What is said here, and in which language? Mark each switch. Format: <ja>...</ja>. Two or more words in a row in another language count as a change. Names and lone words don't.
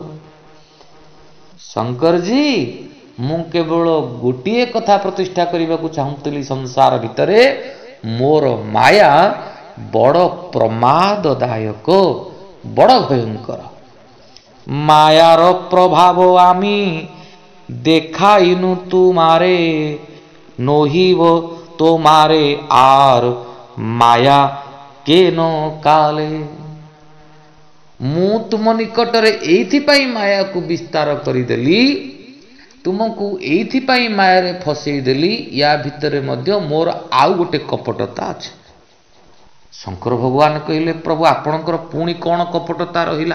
<or>ଶଙ୍କରଜୀ, ମୁଁ କେବଳ ଗୋଟିଏ କଥା ପ୍ରତିଷ୍ଠା କରିବାକୁ ଚାହୁଁଥିଲି ସଂସାର ଭିତରେ, ମୋର ମାୟା ବଡ଼ ପ୍ରମାଦଦାୟକ, ବଡ଼ ଭୟଙ୍କର। ମାୟାର ପ୍ରଭାବ</or> <bn>আমি দেখাইনু তুমারে, নহিব তোমারে আর মায়া কেন কালে।</bn> <or>ମୁଁ ତୁମ ନିକଟରେ ଏଇଥିପାଇଁ ମାୟାକୁ ବିସ୍ତାର କରିଦେଲି, ତୁମକୁ ଏଇଥିପାଇଁ ମାୟାରେ ଫସେଇଦେଲି, ୟା ଭିତରେ ମଧ୍ୟ ମୋର ଆଉ ଗୋଟେ କପଟତା ଅଛି। ଶଙ୍କର ଭଗବାନ କହିଲେ, ପ୍ରଭୁ ଆପଣଙ୍କର ପୁଣି କ'ଣ କପଟତା ରହିଲା?</or>